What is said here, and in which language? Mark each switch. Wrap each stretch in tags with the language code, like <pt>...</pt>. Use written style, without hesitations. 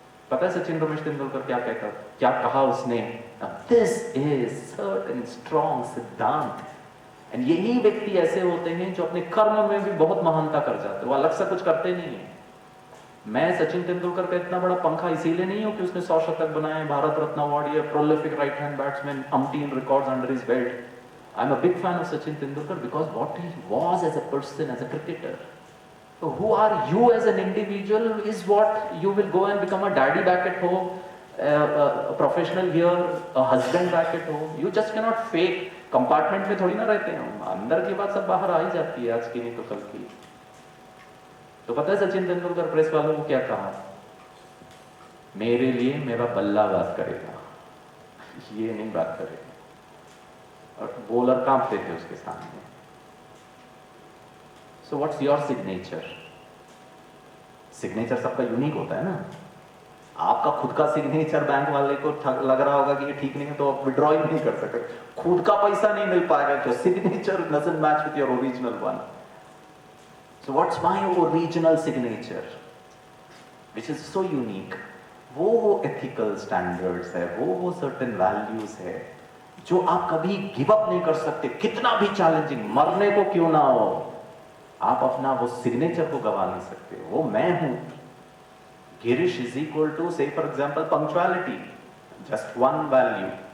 <hi>पता है सचिन रमेश तेंदुलकर क्या कहता, क्या कहा उसने?</hi> <en>this is certain strong</en> <hi>सिद्धांत. एंड यही व्यक्ति ऐसे होते हैं जो अपने कर्म में भी बहुत महानता कर जाते हैं, वो अलग से कुछ करते नहीं है. मैं सचिन तेंदुलकर का इतना बड़ा पंखा इसीलिए नहीं हूं कि उसने 100 शतक बनाए, भारत रत्न अवार्ड, या prolific right hand batsman,</hi> <en>umpteen records under his belt. I'm a big fan of Sachin Tendulkar because what he was as a person, as a cricketer. So who are you as an individual is what you will go and become a daddy back at home, a professional here, a husband back at home. You just cannot fake.</en> <hi>Compartment में थोड़ी ना रहते हैं हम, अंदर की बात सब बाहर आ ही जाती है, आज की नहीं तो कल की. तो पता है सचिन तेंदुलकर प्रेस वालों को क्या कहा? मेरे लिए मेरा बल्ला बात करेगा, ये नहीं बात करेगा. और बॉलर कांपते थे उसके सामने.</hi> <en>So what's your signature?</en> <hi>Signature सबका यूनिक होता है ना. आपका खुद का सिग्नेचर बैंक वाले को लग रहा होगा कि ये ठीक नहीं है तो आप विड्रॉ ही नहीं कर सकते. खुद का पैसा नहीं मिल पाएगा जो signature</hi> <en>Doesn't match with your original one. So what's my original signature, which is so unique?</en> <hi>वो ethical standards है, वो certain values है जो आप कभी गिव अप नहीं कर सकते, कितना भी चैलेंजिंग, मरने को क्यों ना हो, आप अपना वो सिग्नेचर को गवा नहीं सकते। वो मैं हूं।</hi> <en>Girish is equal to, say for example, punctuality, just one value.</en>